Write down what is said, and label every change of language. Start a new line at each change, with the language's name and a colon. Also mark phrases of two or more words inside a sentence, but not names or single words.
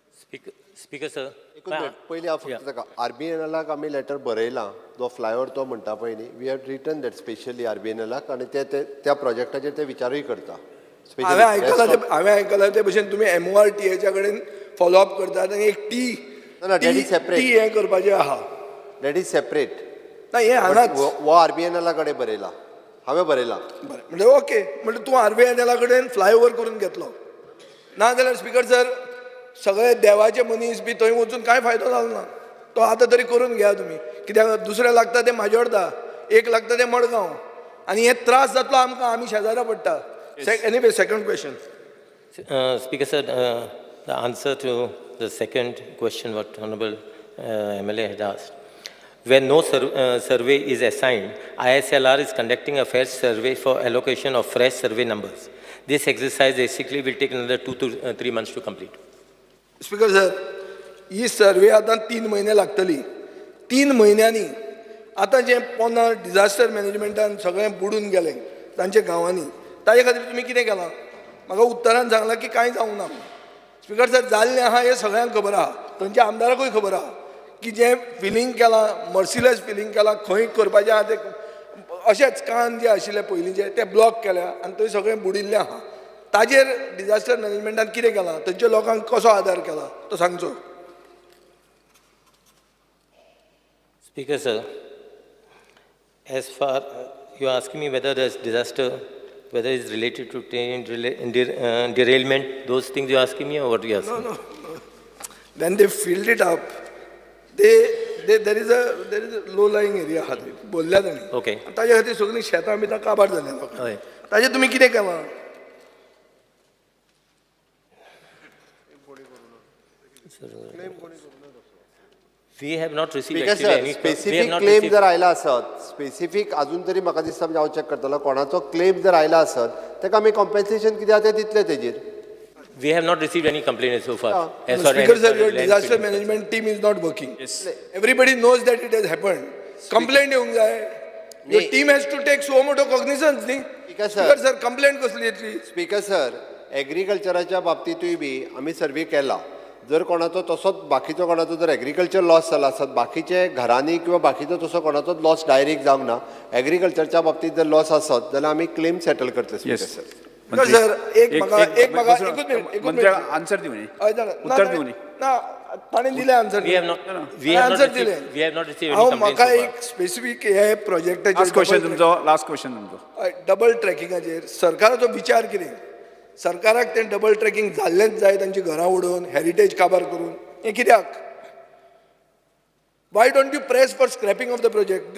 English: Speaker sir.
Konkani: एकूच मिनट पयलीं हांव फक्त ताका RBNLाक आमी लेटर बरयलां जो फ्लायओव्हर तो म्हणटा पळय न्ही
English: we have written that specially
Konkani: RBNLाक आनी ते त्या प्रोजेक्टाचेर ते विचारूय करता. हांवें आयकलां ते भशेन तुमी MORTAच्या कडेन फॉलोअप करतात आनी एक
English: that is separate.
Konkani: टी हें करपाचें आहा.
English: that is separate.
Konkani: ना हें हांगाच वो RBNLा कडेन बरयला. हांवें बरयलां. बरें म्हणजे ओके म्हणजे तूं RBNL कडेन फ्लायओव्हर करून घेतलो ना जाल्यार
English: Speaker sir
Konkani: सगळे देवाचे मनीस बी थंय वचून कांय फायदो जालो ना. तो आतां तरी करून घ्या तुमी. कित्याक दुसरें लागता ते माजोर्डा, एक लागता ते मडगांव आनी हे त्रास जातलो आमकां. आमी शेजाऱ्या पडटा.
English: anyway second question. Speaker sir, the answer to the second question what Honorable MLA had asked. When no survey is assigned, ISLR is conducting a fresh survey for allocation of fresh survey numbers. This exercise basically will take another 2 to 3 months to complete. Speaker sir
Konkani: ही सर्वे आतां 3 म्हयने लागतली. 3 म्हयन्यांनी आतां जे पोंदा
English: disaster managementan
Konkani: सगळें बुडून गेलें तांचे गांवांनी ताजे खातीर तुमी कितें केलां? म्हाका उत्तरान सांगलां की कांय जावंक ना.
English: Speaker sir
Konkani: जाल्लें आहा हें सगळ्यांक खबर आहा. थंयच्या आमदाराकूय खबर आहा की जें फिलींग केलां
English: merciless filling
Konkani: केलां खंय करपाचें आहा तें अशेंच कान जे आशिल्ले पयलींचे ते ब्लॉक केल्या आनी थंय सगळें बुडिल्लें आहा. ताजेर
English: disaster managementan
Konkani: कितें केलां? थंयच्या लोकांक कसो आदार केला तो सांगचो.
English: Speaker sir, as far you are asking me whether the disaster, whether it's related to train derailment, those things you are asking me or what you are asking? No. When they filled it up, there is a low-lying area
Konkani: आहा थंय बोल्ल्या तांणी.
English: Okay.
Konkani: ताजे खातीर सगळीं शेतां बितां काबार जाल्या लोकांक. हय. ताजेर तुमी कितें केलां?
English: We have not received स्पिकर actually सर any. we स्पेसिफीक have not क्लेम received.
Konkani: जर आयला आसत स्पेसिफीक अजून तरी म्हाका दिसता म्हणजे हांव चॅक करतलो कोणाचो क्लेम जर आयला आसत ताका आमी कॉम्पेन्सेशन कितें आहा तें दितले तेजेर.
English: We have not received any complaint so far. As far Speaker as sir, your land disaster filling. management team is not working. Yes. Everybody knows that it has happened.
Konkani: Complaint येवंक जाय.
English: Your team has to take so much cognizance न्ही. Speaker sir. Speaker sir, complaint
Konkani: कसली येतली?
English: Speaker sir
Konkani: एग्रीकल्चराच्या बाबतींतूय बी आमी सर्वे केला. जर कोणाचो तसोच बाकीचो कोणाचो जर
English: agriculture loss
Konkani: जाला आसत बाकीचे घरांनी किंवा बाकीचो तसो कोणाचोच
English: loss direct
Konkani: जावंक ना. एग्रीकल्चरच्या बाबतींत जर लॉस आसत जाल्यार आमी
English: claim settle
Konkani: करतले
English: Speaker sir. Speaker sir,
Konkani: एक मिनिट आन्सर दिवनी उत्तर दिवनी ना ताणें दिलें आन्सर.
English: We have not. We have not
Konkani: आन्सर
English: received.
Konkani: दिलें.
English: We have not received any
Konkani: हांव
English: complaints
Konkani: म्हाका
English: so far.
Konkani: एक स्पेसिफीक हे प्रोजेक्टाचेर
English: last question
Konkani: तुमचो
English: double trackingacher
Konkani: सरकाराचो विचार कितें? सरकाराक तें
English: double tracking
Konkani: जाल्लेंच जाय तांची घरां उडोवन हेरिटेज काबार करून हें कित्याक?
English: why don't you press for scrapping of the project?